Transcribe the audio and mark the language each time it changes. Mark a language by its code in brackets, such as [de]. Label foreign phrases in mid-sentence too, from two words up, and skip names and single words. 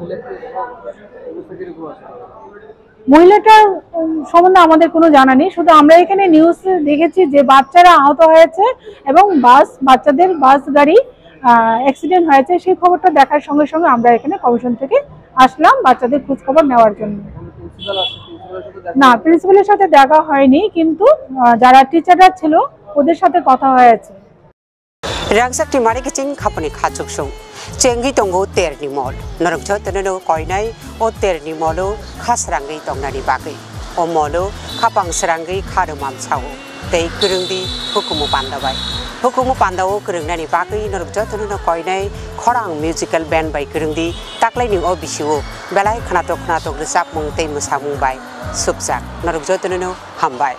[bn] মহিলাটার সম্বন্ধে আমাদের কোনো জানা নেই শুধু আমরা এখানে নিউজ দেখেছি যে বাচ্চারা আহত হয়েছে এবং বাচ্চাদের বাস গাড়ি অ্যাক্সিডেন্ট হয়েছে সেই খবরটা দেখার সঙ্গে সঙ্গে আমরা এখানে কমিশন থেকে আসলাম বাচ্চাদের খোঁজ খবর নেওয়ার জন্য না প্রিন্সিপালের সাথে দেখা হয়নি কিন্তু যারা টিচাররা ছিল ওদের সাথে কথা হয়েছে [trp] Rangsak timari kicing khapani khachuk sung chengi tongo terni mol norok jho teneno koinai o terni molo khasrangi tongnani bagai o molo khapang srangi kharumam chao tei kurungdi hukumu pandawo kurungnani bagai norok jho teneno koinai khorang [en] musical band [trp] bai kurungdi taklai ning o bisiwo belai khanato gresap mung tei musamung bai subjak norok jho teneno hambai